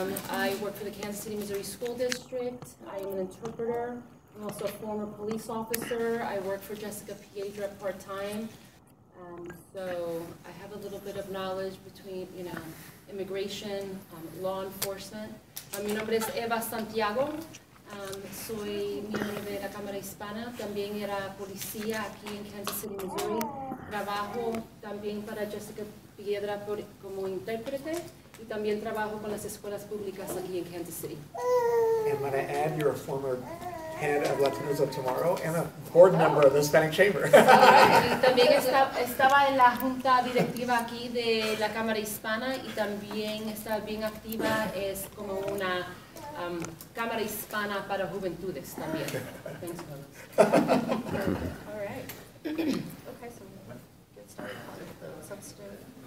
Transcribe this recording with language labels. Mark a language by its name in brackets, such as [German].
[English] I work for the Kansas City, Missouri School District. I am an interpreter. I'm also a former police officer. I work for Jessica Piedra part-time. So I have a little bit of knowledge between, immigration, law enforcement. [Spanish] Mi nombre es Eva Santiago. Soy miembro de la Cámara Hispana. También era policía aquí en Kansas City, Missouri. Trabajo también para Jessica Piedra como intérprete y también trabajo con las escuelas públicas aquí en Kansas City. [English] And might I add, you're a former head of Latinos of Tomorrow and a board member of the Hispanic Chamber. [Spanish] También estaba en la junta directiva aquí de la Cámara Hispana y también está bien activa, es como una Cámara Hispana para juventudes también. [English] Thanks, All right. Okay, so we'll get started with the substitute.